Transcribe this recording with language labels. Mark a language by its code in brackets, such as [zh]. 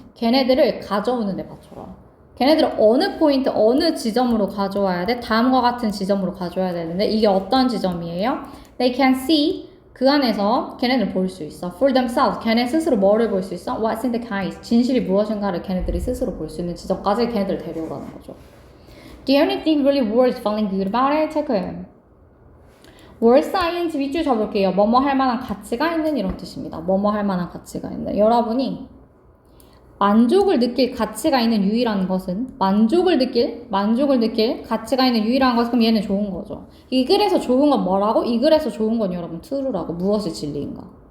[ko] 걔네들을 가져오는 데 바쳐라. 걔네들을 어느 포인트, 어느 지점으로 가져와야 돼? 다음과 같은 지점으로 가져와야 되는데 이게 어떤 지점이에요? [en] They can see. [ko] 그 안에서 걔네들 볼 수 있어. [en] For themselves. [ko] 걔네 스스로 뭐를 볼 수 있어? [en] What's in the case. [ko] 진실이 무엇인가를 걔네들이 스스로 볼 수 있는 지점까지 걔네들 데려오라는 거죠. [en] The only thing really worth feeling good about it? [ko] 체크해. worth ing 밑줄 쳐볼게요. 뭐뭐 할 만한 가치가 있는 이런 뜻입니다. 뭐뭐 할 만한 가치가 있는. 여러분이 만족을 느낄 가치가 있는 유일한 것은 만족을 느낄 가치가 있는 유일한 것은 그럼 얘는 좋은 거죠. 이 글에서 좋은 건 뭐라고? 이 글에서 좋은 건 여러분 true라고. 무엇이 진리인가?